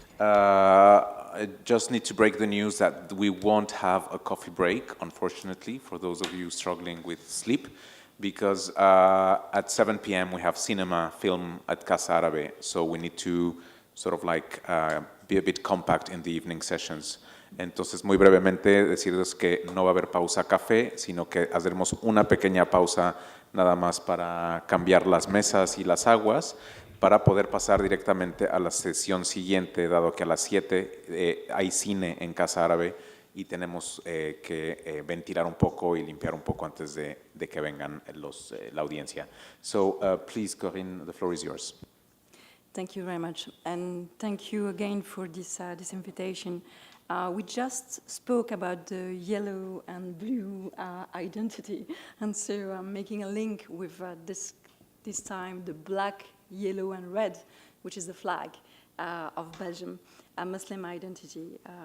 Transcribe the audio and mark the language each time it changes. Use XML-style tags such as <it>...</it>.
<en>I just need to break the news that we won't have a coffee break, unfortunately, for those of you struggling with sleep, because at 7 p.m. we have cinema film at Casa Árabe, so we need to sort of like be a bit compact in the evening sessions.</en> <es>Entonces, muy brevemente, decirles que no va a haber pausa café, sino que haremos una pequeña pausa nada más para cambiar las mesas y las aguas, para poder pasar directamente a la sesión siguiente, dado que a las 7 hay cine en Casa Árabe y tenemos que ventilar un poco y limpiar un poco antes de que vengan la audiencia.</es> <en>So, please, Corinne, the floor is yours. Thank you very much, and thank you again for this invitation. We just spoke about the yellow and blue identity, and so I'm making a link with this time the black, yellow, and red, which is the flag of Belgium, a Muslim identity.</en>